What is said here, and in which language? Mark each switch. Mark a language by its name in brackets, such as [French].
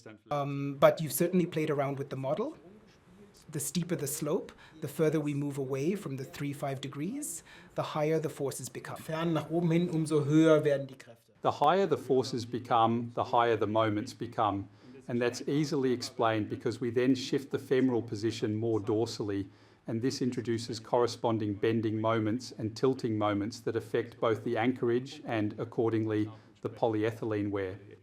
[English] But you've certainly played around with the model. The steeper the slope, the further we move away from the 3-5 degrees, the higher the forces become. [German] Fern nach oben hin, umso höher werden die Kräfte. [English] The higher the forces become, the higher the moments become. And that's easily explained because we then shift the femoral position more dorsally, and this introduces corresponding bending moments and tilting moments that affect both the anchorage and, accordingly, the polyethylene wear.